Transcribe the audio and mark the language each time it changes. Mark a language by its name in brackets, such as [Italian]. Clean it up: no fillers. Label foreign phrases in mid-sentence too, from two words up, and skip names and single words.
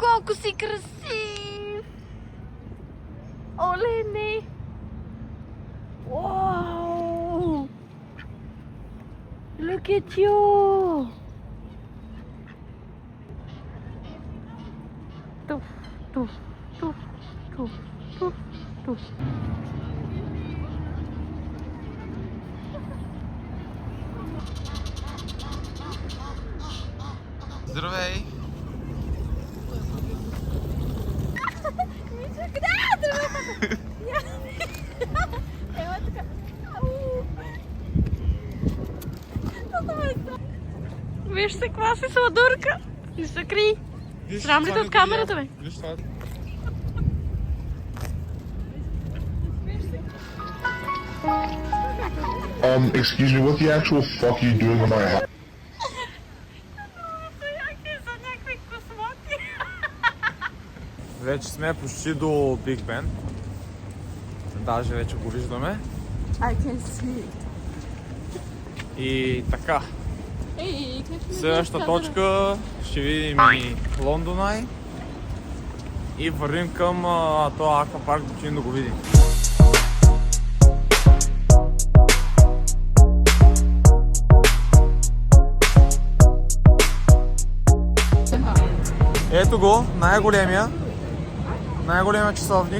[Bulgarian] Колко си красив! Оле, не! Вау! [English] Look at you! Туф, туф, туф, туф, туф, туф. [Bulgarian] Здравей! Виж се, каква си сладурка! Не се крий! Срам ли те от камерата, бе? Виж това. [English] Excuse me, what the actual fuck are you doing in my house? [Bulgarian] Вече сме почти до Биг Бен. Даже вече го виждаме. [English] I can see. [Bulgarian] И така. Ей, Следващата точка ще видим и Лондон Ай. И вървим към този аквапарк, да отидем да го видим. Ето го, най-големия часовник.